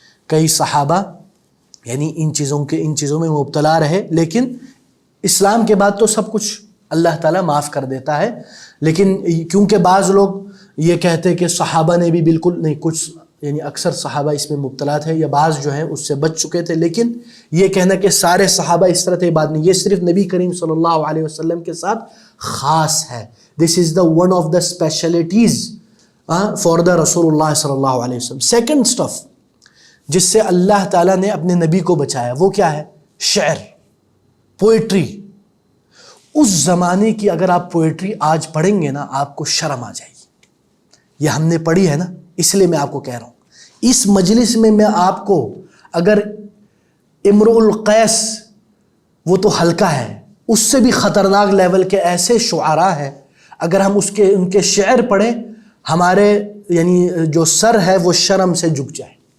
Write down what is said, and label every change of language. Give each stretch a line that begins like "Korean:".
Urdu: کئی صحابہ یعنی ان چیزوں میں مبتلا رہے، لیکن اسلام کے بعد تو سب کچھ اللہ تعالیٰ معاف کر دیتا ہے. لیکن کیونکہ بعض لوگ یہ کہتے ہیں کہ صحابہ نے بھی بالکل نہیں، کچھ یعنی اکثر صحابہ اس میں مبتلا تھے یا بعض جو ہیں اس سے بچ چکے تھے، لیکن یہ کہنا کہ سارے صحابہ اس طرح تھے بات نہیں، یہ صرف نبی کریم صلی اللہ علیہ وسلم کے ساتھ خاص ہے.
English: This is the one of the specialties for the رسول اللہ صلی اللہ علیہ وسلم.
Urdu: سیکنڈ اسٹف جس سے اللہ تعالیٰ نے اپنے نبی کو بچایا وہ کیا ہے؟ شعر، پوئٹری. اس زمانے کی اگر آپ پوئٹری آج پڑھیں گے نا آپ کو شرم آ جائے گی. یہ ہم نے پڑھی ہے نا، اس لیے میں آپ کو کہہ رہا ہوں. اس مجلس میں آپ کو اگر امرؤ القیس، وہ تو ہلکا ہے، اس سے بھی خطرناک لیول کے ایسے شعراء ہیں، اگر ہم ان کے شعر پڑھیں ہمارے یعنی جو سر ہے وہ شرم سے جھک جائے.